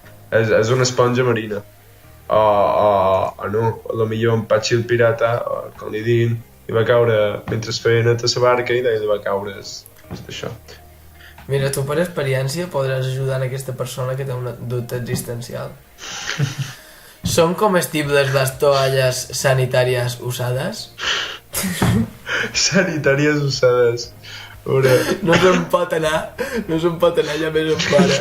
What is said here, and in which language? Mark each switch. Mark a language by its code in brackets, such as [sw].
[ca] És una esponja marina. O no, a lo millor en Patxi el pirata, com li diguin, li va caure, mentre es feia net a la barca, i li va caure això. Mira, tu per experiència podràs ajudar en aquesta persona que té un dubte existencial. [es] ¿Son comestibles las toallas sanitarias usadas? [ca] Sanitàries usades. No se'n pot anar ja més en pare.